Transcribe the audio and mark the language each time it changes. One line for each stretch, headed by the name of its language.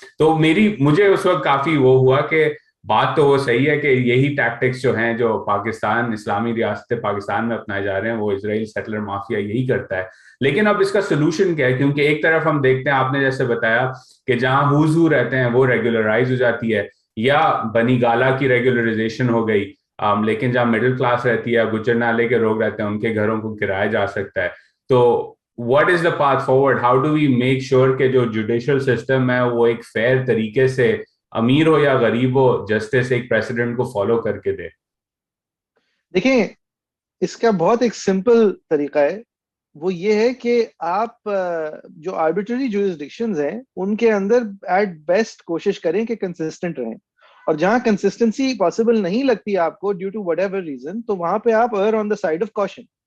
Urdu: تو مجھے اس وقت کافی وہ ہوا کہ بات تو وہ صحیح ہے کہ یہی ٹیکٹکس جو ہیں جو پاکستان, اسلامی ریاست پاکستان میں اپنائے جا رہے ہیں, وہ اسرائیل سیٹلر مافیا یہی کرتا ہے. لیکن اب اس کا سولوشن کیا ہے؟ کیونکہ ایک طرف ہم دیکھتے ہیں, آپ نے جیسے بتایا کہ جہاں ہوزو رہتے ہیں وہ ریگولرائز ہو جاتی ہے, یا بنی گالا کی ریگولرائزیشن ہو گئی, لیکن جہاں مڈل کلاس رہتی ہے, گجر نالے کے لوگ رہتے ہیں, ان کے گھروں کو کرایا جا سکتا ہے. تو
English: what is the path forward? How do we make sure
Urdu: کہ جو جوڈیشل سسٹم ہے وہ ایک فیئر طریقے سے, امیر ہو یا غریب ہو, جسٹس ایک پریسیڈنٹ کو فالو کر کے دے؟ دیکھیں اس کا بہت ایک سمپل طریقہ ہے, وہ یہ ہے کہ آپ جو آربیٹری جورسڈکشنز ہیں ان کے اندر ایٹ بیسٹ کوشش کریں کہ کنسسٹنٹ رہیں, اور جہاں کنسسٹنسی پاسبل نہیں لگتی آپ کو
English: due to whatever reason,
Urdu: تو وہاں پہ آپ
English: Are on the side of caution.